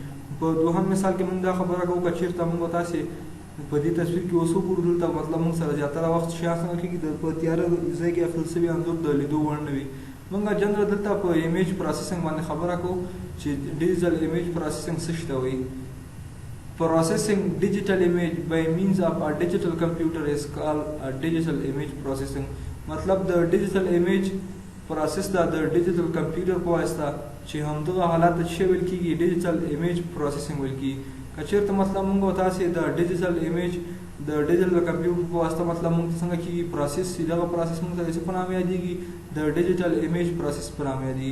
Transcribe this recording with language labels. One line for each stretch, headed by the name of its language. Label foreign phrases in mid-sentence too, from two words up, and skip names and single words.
Pashto: په دوهم مثال کې موږ دا خبره کوو که چېرته موږ تاسې په دې تصویر کې اوس وګورو دلته مطلب موږ سره زیاتره وخت شیان څنګه کېږي په تیاره ځای کې اخیستل شوي انځور د لیدو وړ نه وي. موږ جنرال دلته په ایمیج پروسیسینګ باندې خبره کوو چې ډیجیټل ایمیج پروسیسینګ څه شی ته وایي.
English: Processing digital image by means of a digital computer is called a digital image processing.
Pashto: مطلب د ډیجیټل ایمیج پروسس دا د ډیجیټل کمپیوټر په واسطه چې همدغه حالات چې ویل کېږي ډیجیټل ایمیج پروسیسینګ ویل کېږي. که چېرته مطلب موږ او تاسې د ډیجیټل ایمیج د ډیجیټل کمپیوټر په واسطه مطلب موږ څنګه کېږي پروسس چې دغه پروسس موږ ته د څه په نامه یادېږي د ډیجیټل ایمیج پروسس په نامه یادېږي.